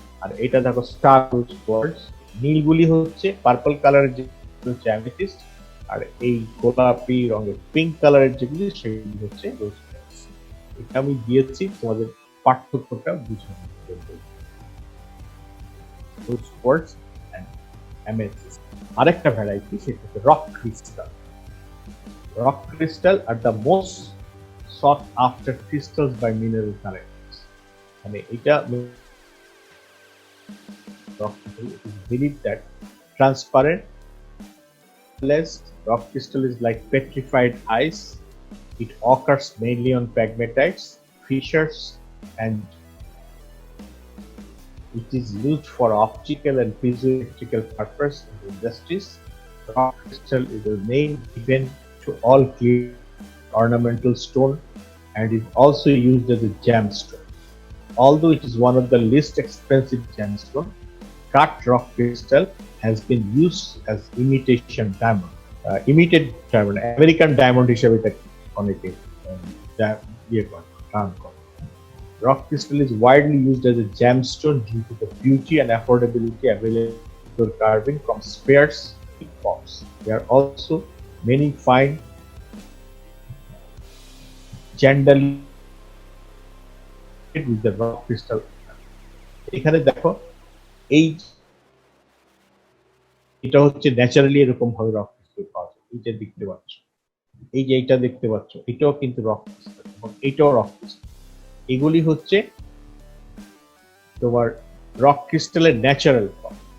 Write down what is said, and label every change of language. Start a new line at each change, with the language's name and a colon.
Bangla: আর এটা দেখো স্টার রোজ কোয়ার্টজ। নীলগুলি হচ্ছে পার্পল কালারের যে হচ্ছে অ্যামেথিস্ট, আর এই গোলাপি রঙের পিঙ্ক কালারের যেগুলি সেগুলি হচ্ছে রোজ কোয়ার্টজ। এটা আমি দিয়েছি তোমাদের পার্থক্যটা বুঝানোর জন্য। রোজ কোয়ার্টজ এন্ড অ্যামেথিস্ট। আরেকটা ভ্যারাইটি সেটা হচ্ছে rock crystal.
English: Rock crystal are the most sought after crystals by mineral collectors.
Bangla: মানে এটা
English: it is believed that transparent rock crystal is like petrified ice. It occurs mainly on pegmatites, fissures, and it is used for optical and piezoelectrical purpose in the industries. Rock crystal is a name given to all clear ornamental stone and is also used as a gemstone. Although it is one of the least expensive gemstone, cut rock crystal has been used as imitation diamond. Imitate diamond, American diamond
Bangla: হিসেবে তাকে অনেকে ইয়ে করে, turn করে।
English: Rock crystal is widely used as a gemstone due to the beauty and affordability available for carving from sparse forms. There are also many fine generally with the rock crystal.
Bangla: এখানে দেখো এই এটা হচ্ছে naturally এরকম ভাবে rock crystal পাওয়া যায়। এইটা দেখতে পাচ্ছ, এই যে এইটা দেখতে পাচ্ছ, এটাও কিন্তু রক ক্রিস্টাল এবং এটাও রক ক্রিস্টাল। এগুলি হচ্ছে তোমার রক ক্রিস্টালের ন্যাচারাল ফর্ম।